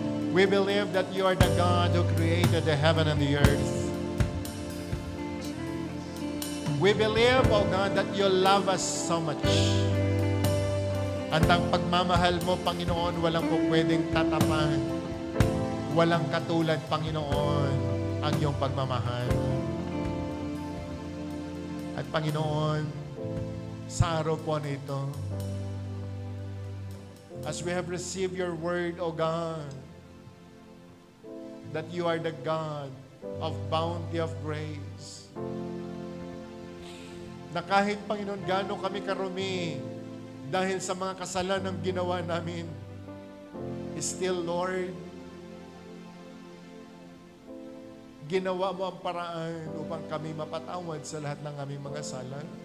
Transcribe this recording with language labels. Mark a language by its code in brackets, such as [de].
[en] We believe that you are the God who created the heaven and the earth. We believe, oh God, that you love us so much. [tl] At ang pagmamahal mo, Panginoon, walang po pwedeng tatapan. Walang katulad, Panginoon, ang iyong pagmamahal. At Panginoon, sa araw po nito, [en] as we have received your word, O God, that you are the God of bounty of grace. [tl] Na kahit, Panginoon, gaano kami karumi dahil sa mga kasalanan ginawa namin, [en] still, Lord, [tl] ginawa mo ang paraan upang kami mapatawad sa lahat ng aming mga sala.